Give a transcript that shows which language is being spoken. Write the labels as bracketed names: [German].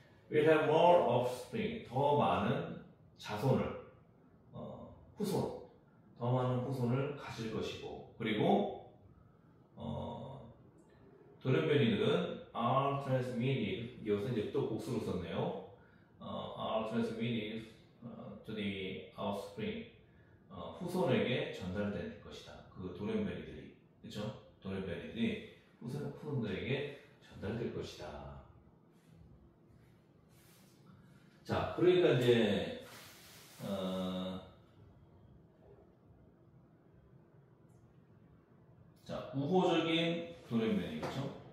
[English] We have more offspring. [Korean] 더 많은 자손을 후손, 더 많은 후손을 가질 것이고, 그리고 돌연변이들은 [English] are transmitted. [Korean] 여기서 이제 또 복수로 썼네요. [English] are transmitted to the offspring. [Korean] 후손에게 전달될 것이다. 그 돌연변이들이, 그렇죠? 돌연변이들이 후손들에게 전달될 것이다. 자, 그러니까 이제 자, 우호적인 돌연변이, 그렇죠?